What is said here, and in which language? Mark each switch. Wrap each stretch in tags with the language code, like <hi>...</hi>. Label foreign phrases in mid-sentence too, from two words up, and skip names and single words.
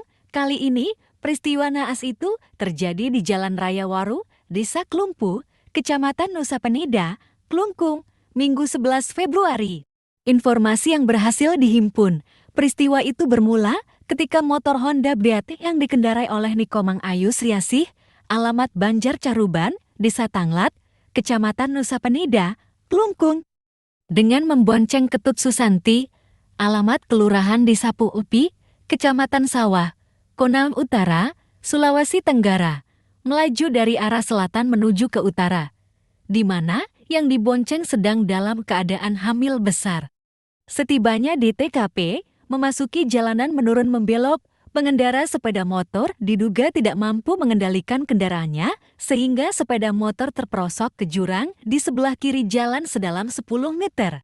<id>Kali ini, peristiwa naas itu terjadi di Jalan Raya Waru, Desa Klumpu, Kecamatan Nusa Penida, Klungkung, Minggu 11 Februari. Informasi yang berhasil dihimpun, peristiwa itu bermula ketika motor Honda Beat yang dikendarai oleh Nikomang Ayu Sriasih, alamat Banjar Caruban, Desa Tanglat, Kecamatan Nusa Penida, Klungkung, dengan membonceng Ketut Susanti, alamat Kelurahan di Sapu Upi, Kecamatan Sawah, Konawe Utara, Sulawesi Tenggara, melaju dari arah selatan menuju ke utara, di mana yang dibonceng sedang dalam keadaan hamil besar. Setibanya di TKP, memasuki jalanan menurun membelok, pengendara sepeda motor diduga tidak mampu mengendalikan kendaraannya sehingga sepeda motor terperosok ke jurang di sebelah kiri jalan sedalam 10 meter.</id>